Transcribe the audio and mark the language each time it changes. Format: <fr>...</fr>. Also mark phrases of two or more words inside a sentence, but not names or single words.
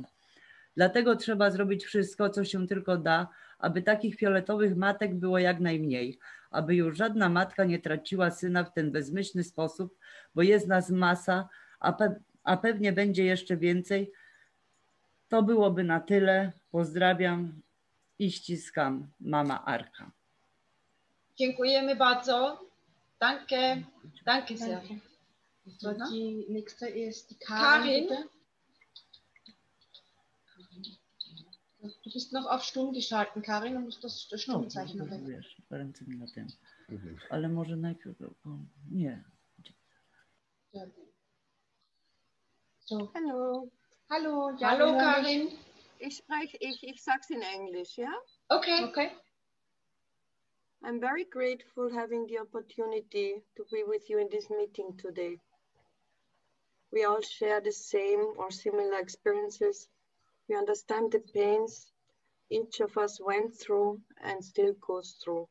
<pl>Dlatego trzeba zrobić wszystko, co się tylko da, aby takich fioletowych matek było jak najmniej, aby już żadna matka nie traciła syna w ten bezmyślny sposób, bo jest nas masa, a pewnie będzie jeszcze więcej. To byłoby na tyle. Pozdrawiam i ściskam, mama Arka. Dziękujemy bardzo.</pl> <de>Danke. Danke sehr. So, die nächste ist die Karin. Du bist noch auf Stumm geschalten, Karin, und musst das Stummzeichen machen.</de> <pl>Wiesz, ręce mi na tym. Ale może najpierw... Nie.</pl> <de>So. Hallo. Hallo, ja, hallo Karin. Ich sag's</de> <en>in English,</en> <de>yeah?</de> <en>Okay. Okay. I'm very grateful having the opportunity to be with you in this meeting today. We all share the same or similar experiences. We understand the pains each of us went through and still goes through.</en>